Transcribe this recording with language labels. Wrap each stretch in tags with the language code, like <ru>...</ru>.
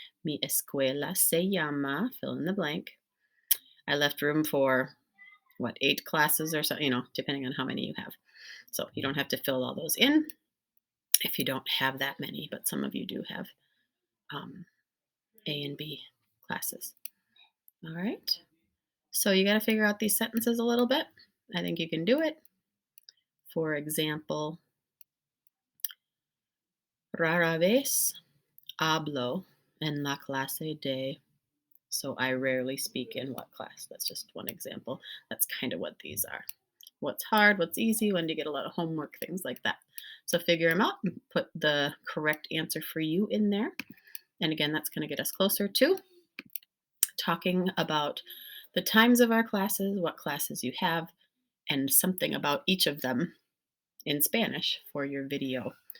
<es>Mi escuela se llama,</es> <en>fill in the blank. I left room for 8 classes or so, depending on how many you have. So you don't have to fill all those in if you don't have that many, but some of you do have A and B classes. All right. So you got to figure out these sentences a little bit. I think you can do it. For example,</en> <es>rara vez hablo en la clase de.</es> <en>So I rarely speak in what class? That's just one example. That's kind of what these are. What's hard, what's easy, when do you get a lot of homework, things like that. So figure them out and put the correct answer for you in there. And again, that's going to get us closer to talking about the times of our classes, what classes you have, and something about each of them in Spanish for your video.</en>